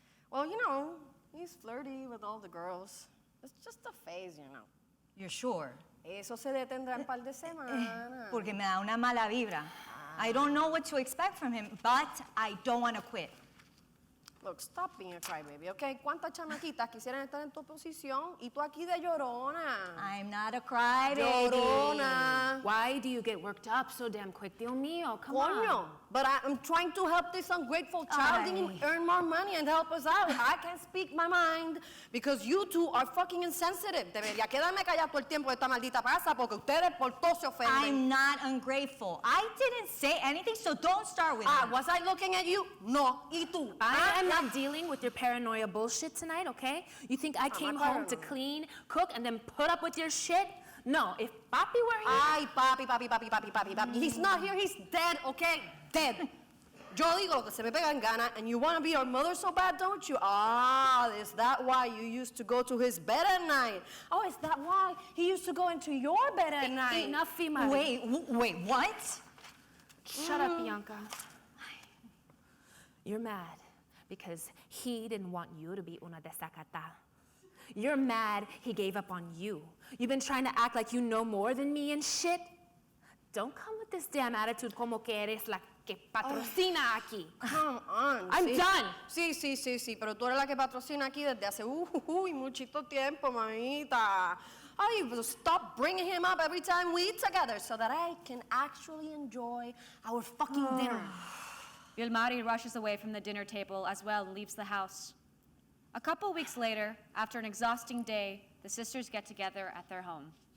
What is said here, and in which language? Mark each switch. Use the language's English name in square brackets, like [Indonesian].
[English] Well, you know, he's flirty with all the girls. It's just a phase, you know. You're sure? [Spanish] Eso se detendrá en par de semanas. Porque me da una mala vibra. [English] I don't know what to expect from him, but I don't want to quit. Look, stop being a crybaby, okay? [Spanish] ¿Cuántas chamaquitas quisieran estar en tu posición y tú aquí de llorona? [English] I'm not a crybaby. [Spanish] Llorona. [English] Why do you get worked up so damn quick? [Spanish] Dios mío, come Coño, [English] on. but I'm trying to help this ungrateful child earn more money and help us out. I can't speak my mind because you two are fucking insensitive. [Spanish] Debería quedarme callado todo el tiempo de esta maldita casa porque ustedes por todo se ofenden. [English] I'm not ungrateful. I didn't say anything, so don't start with that. Was I looking at you? No. [Spanish] ¿Y tú? [English] I am not dealing with your paranoia bullshit tonight, okay? You think I came home to clean, cook, and then put up with your shit? No, if Papi were here... [Spanish] Ay, papi. [English] He's not here, he's dead, okay? Dead. [Spanish] Yo digo lo que se me pega en gana, [English] and you want to be our mother so bad, don't you? Ah, is that why you used to go to his bed at night? Oh, is that why he used to go into your bed at night? Enough, Fima. Wait, what? Shut up, Bianca. You're mad because he didn't want you to be [Spanish] una desacata. [English] You're mad he gave up on you. You've been trying to act like you know more than me and shit. Don't come with this damn attitude [Spanish] como que eres la que patrocina aquí. [English] Come on. I'm done. [Spanish] Sí, pero tú eres la que patrocina aquí desde hace muchito tiempo, mamita. [English] Ay, but stop bringing him up every time we eat together so that I can actually enjoy our fucking dinner. Vilmari rushes away from the dinner table as well and leaves the house. A couple weeks later, after an exhausting day, the sisters get together at their home.